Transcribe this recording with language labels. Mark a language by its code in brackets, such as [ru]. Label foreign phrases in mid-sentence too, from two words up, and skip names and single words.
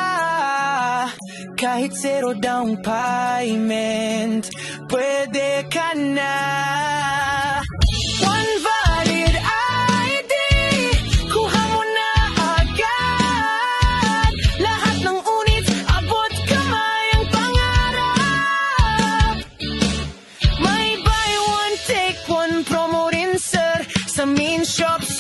[tl] Kahit [en] zero down payment, [tl] pwede ka na. [en] One valid ID, [tl] kuha mo na agad. Lahat ng unit, abot kamay ang pangarap. May [en] buy one, take one promo [tl] rin, sir. Sa Min Shop,